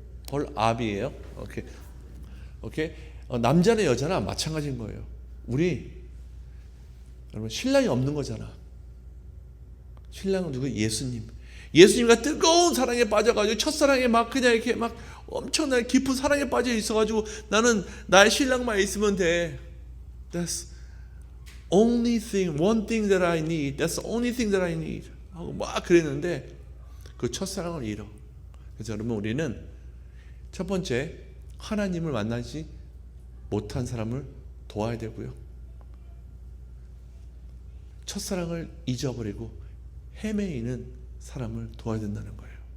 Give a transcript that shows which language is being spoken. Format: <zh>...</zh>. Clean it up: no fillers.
<ko>홀아비예요. 오케이. 남자나 여자나 마찬가지인 거예요. 우리 여러분 신랑이 없는 거잖아. 신랑은 누구? 예수님과 뜨거운 사랑에 빠져가지고 첫사랑에 막 그냥 이렇게 막 엄청나게 깊은 사랑에 빠져 있어가지고 나는 나의 신랑만 있으면 돼.</ko> <en>That's only thing, one thing that I need. That's the only thing that I need.</en> <ko>하고 막 그랬는데 그 첫사랑을 잃어. 그래서 여러분 우리는 첫 번째 하나님을 만나지 못한 사람을 도와야 되고요. 첫사랑을 잊어버리고 헤매이는 사람을 도와야 된다는 거예요.</ko>